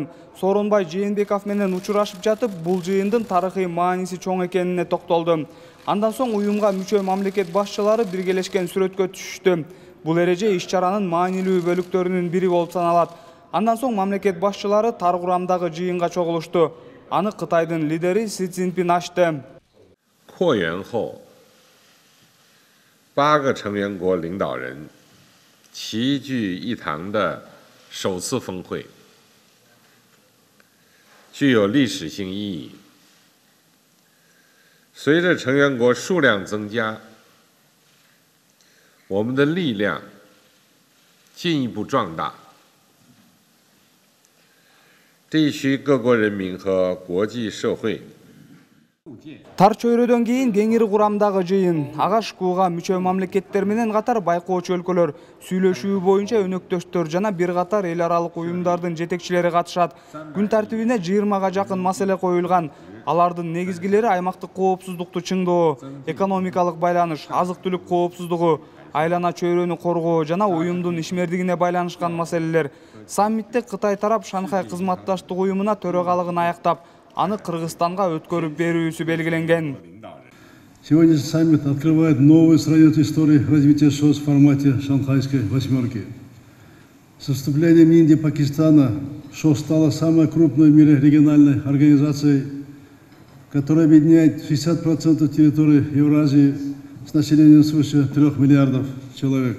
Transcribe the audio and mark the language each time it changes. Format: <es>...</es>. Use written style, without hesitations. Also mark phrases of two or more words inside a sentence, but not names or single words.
<ky>Сооронбай Жээнбеков менен учурашып жатып, бул жыйындын тарыхый мааниси чоң экенине токтолду. Андан соң уюмга мүчө мамлекет башчылары биргелешкен сүрөткө түшүштү. Бул эреже иш-чаранын маанилүү бөлүктөрүнүн бири болуп саналат. Андан соң мамлекет башчылары тар курамдагы жыйынга чогулушту. Аны Кытайдын лидери Си Цзиньпин ачты.</ky> <zh>扩员后，8个成员国领导人齐聚一堂的首次峰会，具有历史性意义。随着成员国数量增加，我们的力量进一步壮大，地区各国人民和国际社会</zh> <ky>Тар чөйрөдөн кийин кеңири курамдагы жыйын. Ага ШКУга мүчө мамлекеттер менен катар байкоочу өлкөлөр, сүйлөшүү боюнча өнөктөштөр жана бир катар эл аралык уюмдардын жетекчилери катышат. Күн тартибине 20га жакын маселе коюлган. Алардын негизгилери аймактык коопсуздукту чыңдоо, экономикалык байланыш, азык-түлүк коопсуздугу, айлана чөйрөнү коргоо жана уюмдун ишмердигине байланышкан маселелер. Саммитте Кытай тарап Шанхай кызматташтык уюмуна төрагалыгын аяктап, аны Кыргызстанга өткөрүп берүүсү белгиленген.</ky> <ru>Сегодняшний саммит открывает новую страницу истории развития ШОС в формате Шанхайской восьмерки. С вступлением Индии и Пакистана ШОС стала самой крупной в мире региональной организацией, которая объединяет 60% территории Евразии с населением свыше 3 миллиардов человек.</ru>